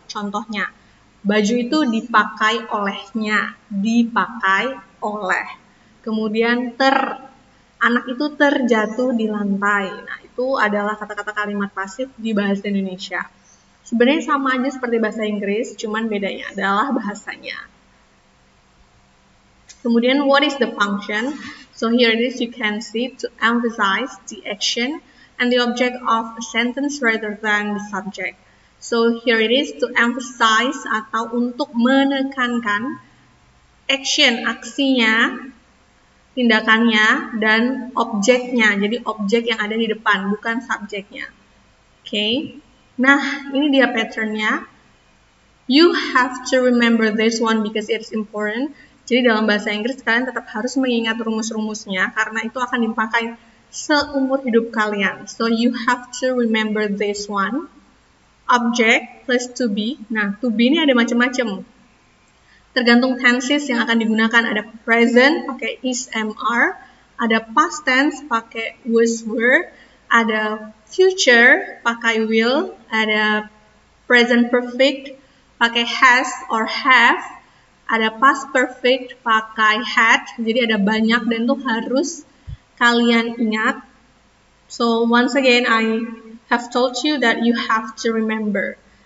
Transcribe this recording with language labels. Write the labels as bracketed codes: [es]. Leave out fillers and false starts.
[id] Contohnya, baju itu dipakai olehnya, dipakai oleh. Kemudian anak itu terjatuh di lantai. Nah, itu adalah kata-kata kalimat pasif di bahasa Indonesia. Sebenarnya sama aja seperti bahasa Inggris, cuman bedanya adalah bahasanya. Kemudian, [en] what is the function? So here it is, you can see to emphasize the action and the object of a sentence rather than the subject. So here it is, to emphasize [id] atau untuk menekankan action, aksinya, tindakannya, dan objeknya. Jadi objek yang ada di depan, bukan subjeknya. Oke. Nah, ini dia patternnya. [en] You have to remember this one because it's important. [id] Jadi dalam bahasa Inggris kalian tetap harus mengingat rumus-rumusnya karena itu akan dipakai seumur hidup kalian. [en] So you have to remember this one. Object plus to be. [id] Nah, [en] to be [id] ini ada macam-macam. Tergantung tenses yang akan digunakan. Ada present pakai is, am, are. Ada past tense pakai was, were. Ada future pakai will. Ada present perfect pakai has or have. Ada past perfect pakai had. Jadi ada banyak dan itu harus kalian ingat. [en] So once again I have told you that you have to remember.